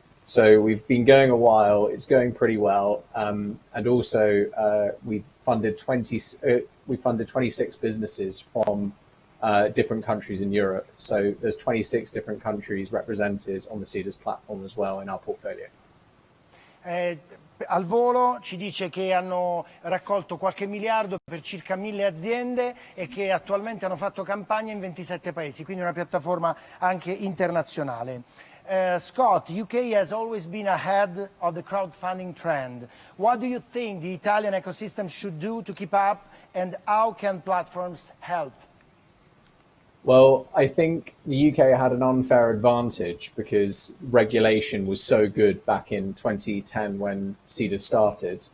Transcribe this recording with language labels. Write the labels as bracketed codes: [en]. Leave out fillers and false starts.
[en] So we've been going a while. It's going pretty well, and also we funded 26 businesses from different countries in Europe. So there's 26 different countries represented on the Seedrs platform as well in our portfolio. [it] Al volo ci dice che hanno raccolto qualche miliardo per circa 1.000 aziende e che attualmente hanno fatto campagna in 27 paesi, quindi una piattaforma anche internazionale. [en] Scott, UK has always been ahead of the crowdfunding trend. What do you think the Italian ecosystem should do to keep up, and how can platforms help? Well, I think the UK had an unfair advantage because regulation was so good back in 2010 when Seedrs started.